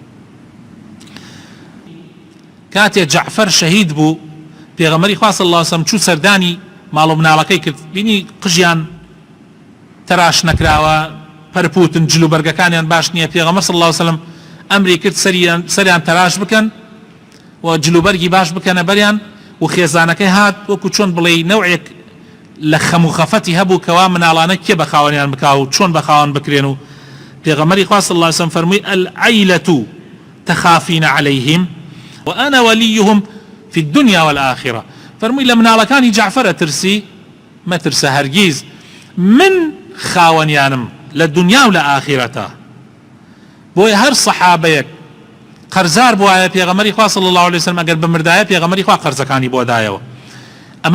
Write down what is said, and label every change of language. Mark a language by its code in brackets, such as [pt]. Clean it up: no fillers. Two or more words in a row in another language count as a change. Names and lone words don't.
[ckb] کاتێ جەعفەر شەهید بوو پێغەمبەری خوا [ar] صلی الله علیه وسلم [ckb] چوو سەردانی ماڵ و مناڵەکەی کرد بینی قژیان تەراش نەکراوە پەرپوتن جلو بەرگەکانیان باش نییە پێغەمبەر [ar] صلی الله علیه وسلم [ckb] ئەمری کرد سەریان تەراش بکەن و جلوبەرگی باش بکەنە بەریان و خێزانەکەی هات وەکو چۆن بڵێ نەوعێک لە خەم و خەفەتی هەبوو کەوا مناڵانە کێ بە خاوەنیان بکا و چۆن بە خاوەن بکرێن و پێغەمبەری خوا [ar] صلی الله علیه وسلم [ckb] فەرمووی [ar] العیلة تخافین علیهم وأنا وليهم في الدنيا والآخرة [ckb] فەرمووی لە مناڵەکانی جعفەرە ترسی مەترسە هەرگیز من خاوەنیانم لە دنیا و لە ئاخرەتە بۆیە هەر سەحابەیەک قەرزار بووایە پێغەمبەری خوا [ar] صلی الله علیه وسلم [ckb] ئەگەر بمردایە پێغەمبەری خوا قەرزەکانی بۆ دایەوە ئەمە